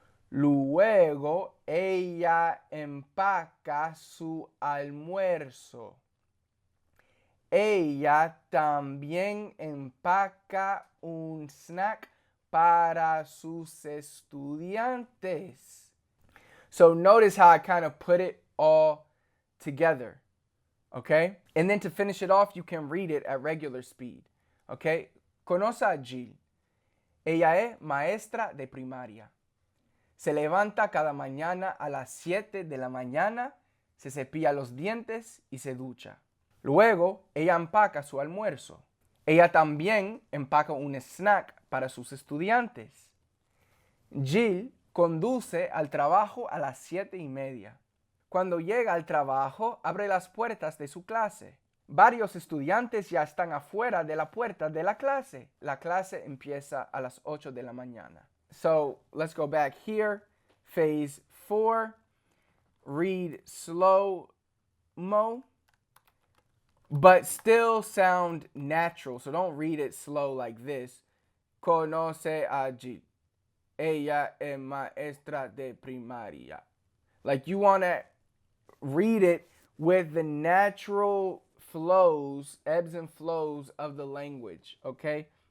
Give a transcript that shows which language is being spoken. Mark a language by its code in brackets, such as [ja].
[es] Luego ella empaca su almuerzo. Ella también empaca un snack para sus estudiantes. [en] So notice how I kind of put it all together. Okay? And then to finish it off, you can read it at regular speed. [es] Okay? Conoce a Jill. Ella es maestra de primaria. Se levanta cada mañana a las 7 de la mañana, se cepilla los dientes y se ducha. Luego, ella empaca su almuerzo. Ella también empaca un snack para sus estudiantes. Jill conduce al trabajo a las 7:30. Cuando llega al trabajo, abre las puertas de su clase. Varios estudiantes ya están afuera de la puerta de la clase. La clase empieza a las 8 de la mañana. [en] So let's go back here. Phase 4. Read slow-mo, but still sound natural. So don't read it slow like this. [es] Conoce a Jill. Ella es maestra de primaria. [en] Like you want to read it with the natural flows, ebbs and flows of the language, okay?